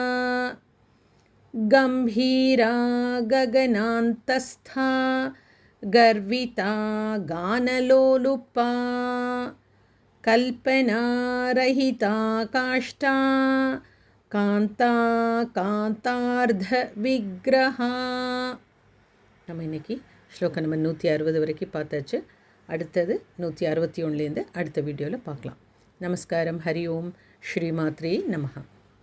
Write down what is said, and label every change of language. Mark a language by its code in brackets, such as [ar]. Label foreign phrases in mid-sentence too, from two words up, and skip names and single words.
[sa] गम्भीरा गगनान्तस्था गर्विता गानलोलुपा कल्पनारहिता काष्ठा कान्ता कान्तार्धविग्रहा [ta] நம்ம இன்றைக்கி ஸ்லோகம் நம்பர் 160 வரைக்கும் பார்த்தாச்சு. அடுத்தது 161லேருந்து அடுத்த வீடியோவில் பார்க்கலாம். [sa] नमस्कारम्. हरि ॐ. श्रीमात्रे नमः.